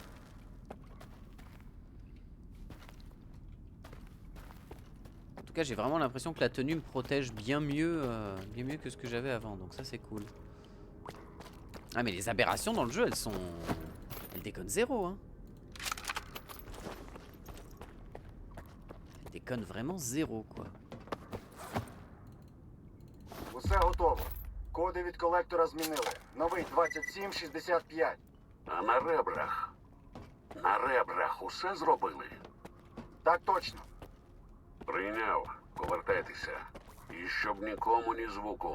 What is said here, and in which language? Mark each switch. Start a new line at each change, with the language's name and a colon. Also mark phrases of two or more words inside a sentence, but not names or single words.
French: En tout cas, j'ai vraiment l'impression que la tenue me protège bien mieux que ce que j'avais avant. Donc ça, c'est cool. Ah, mais les aberrations dans le jeu, elles déconnent zéro, hein. Elles déconnent vraiment zéro, quoi.
Ukrainian: Усе готово. Коди від колектора змінили. Новий 2765. А на ребрах? На ребрах усе зробили? Так точно. Прийняв. Повертайтеся. І щоб нікому ні звуку.